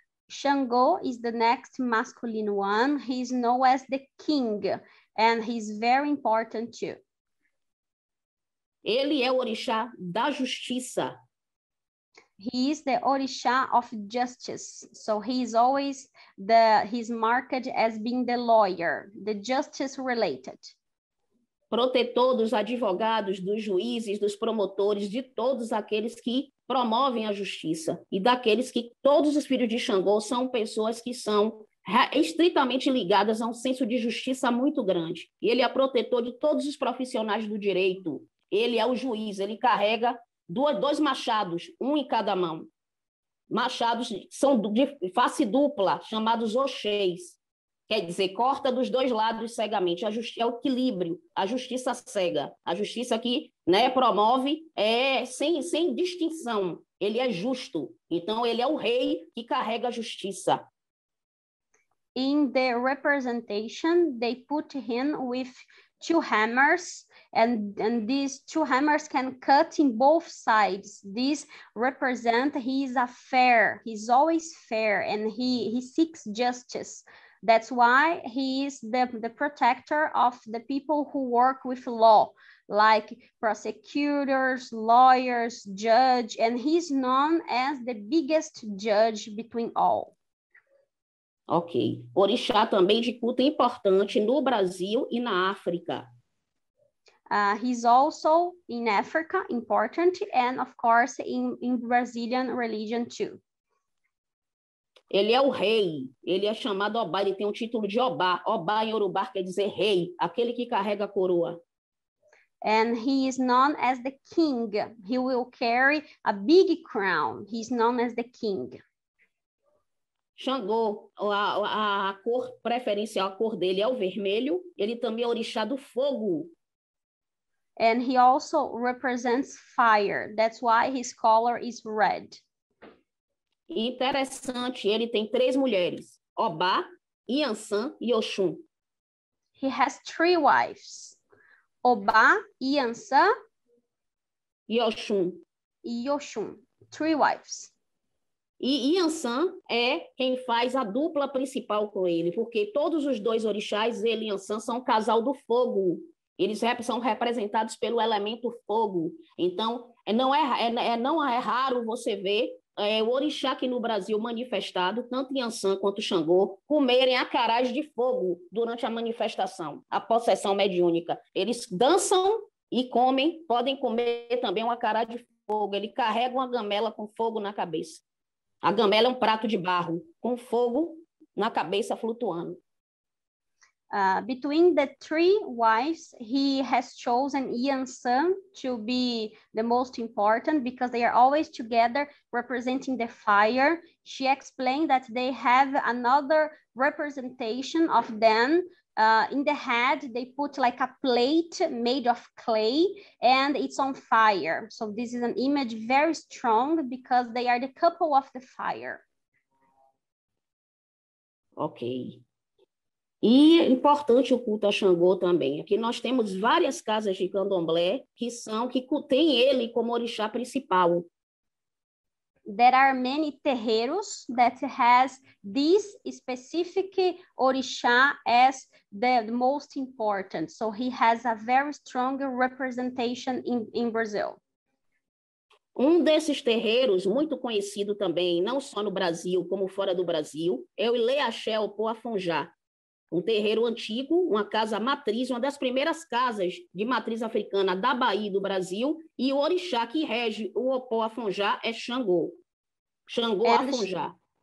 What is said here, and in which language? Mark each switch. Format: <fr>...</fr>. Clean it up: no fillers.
<en>Xangô is the next masculine one. He's known as the king, and he's very important too.</en> <pt>Ele é o orixá da justiça.</pt> <en>He is the Orisha of justice. So he's always he's marked as being the lawyer, the justice related.</en> <pt>Protetor dos advogados, dos juízes, dos promotores, de todos aqueles que promovem a justiça e daqueles que todos os filhos de Xangô são pessoas que são estritamente ligadas a um senso de justiça muito grande. E ele é protetor de todos os profissionais do direito. Ele é o juiz, ele carrega dois machados, um em cada mão. Machados são de face dupla, chamados oxês. Quer dizer, corta dos dois lados cegamente. É o equilíbrio, a justiça cega. A justiça que, né, promove sem distinção. Ele é justo. Então, ele é o rei que carrega a justiça.</pt> <en>In the representation, they put him with two hammers, and these two hammers can cut in both sides. This represent he is fair. He's always fair, and he seeks justice. That's why he is the protector of the people who work with law, like prosecutors, lawyers, judge, and he's known as the biggest judge between all. Ok.</en> <pt>Orixá também de culto importante no Brasil e na África.</pt> <en>He's also in Africa, important, and of course in Brazilian religion too.</en> <pt>Ele é o rei, ele é chamado Obá, ele tem um título de Obá. Obá em Yorubá quer dizer rei, aquele que carrega a coroa.</pt> <en>And he is known as the king. He will carry a big crown. He's known as the king.</en> <pt>Xangô, a cor preferencial, a cor dele é o vermelho. Ele também é orixá do fogo.</pt> <en>And he also represents fire. That's why his color is red.</en> <pt>Interessante, ele tem 3 mulheres, Obá, Iansã e Oxum.</pt> <en>He has 3 wives, Obá, Iansã</en> <pt>e Oxum.</pt> <en>3 wives.</en> <pt>E Iansã é quem faz a dupla principal com ele, porque todos os 2 orixás, ele e Iansã, são um casal do fogo. Eles são representados pelo elemento fogo. Então, não é raro você ver o orixá aqui no Brasil manifestado, tanto Iansã quanto Xangô, comerem acarás de fogo durante a manifestação, a possessão mediúnica. Eles dançam e comem, podem comer também um acará de fogo. Ele carrega uma gamela com fogo na cabeça. A gamela é um prato de barro com fogo na cabeça flutuando.</pt> <en>Between the 3 wives, he has chosen Iansã to be the most important because they are always together representing the fire. She explained that they have another representation of them. In the head, they put like a plate made of clay and it's on fire. So this is an image very strong because they are the couple of the fire. Ok.</en> <pt>E é importante o culto a Xangô também. Aqui nós temos várias casas de candomblé que têm ele como orixá principal.</pt> <en>There are many terreiros that has this specific orixá as the most important. So he has a very strong representation in Brazil.</en> <pt>Um desses terreiros, muito conhecido também, não só no Brasil, como fora do Brasil, é o Ileaxé Opoafonjá. Um terreiro antigo, uma casa matriz, uma das primeiras casas de matriz africana da Bahia e do Brasil, e o orixá que rege o Opoafonjá é Xangô. Xangô Afonjá.</pt>